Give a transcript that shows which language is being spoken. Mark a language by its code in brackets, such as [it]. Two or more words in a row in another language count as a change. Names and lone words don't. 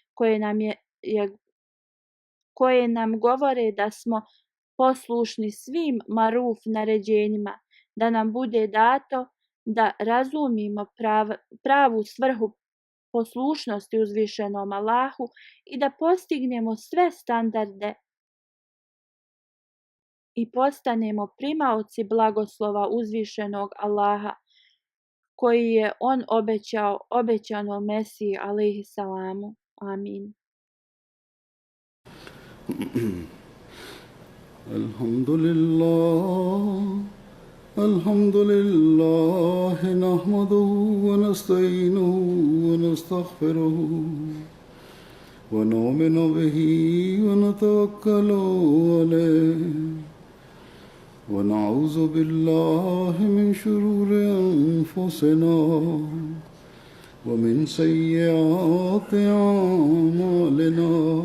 [bs] koje nam govore da smo poslušni svim maruf naređenjima, da nam bude dato da razumimo pravu svrhu poslušnosti uzvišenom Allahu i da postignemo sve standarde i postanemo primaoci blagoslova uzvišenog Allaha koji je on obećao obećanom Mesiji alejhisalamu. Amin. [ar] الحمد لله نحمده ونستعينه و نستغفره ونؤمن به ونتوكل عليه ونعوذ بالله من شرور أنفسنا ومن سيئات أعمالنا.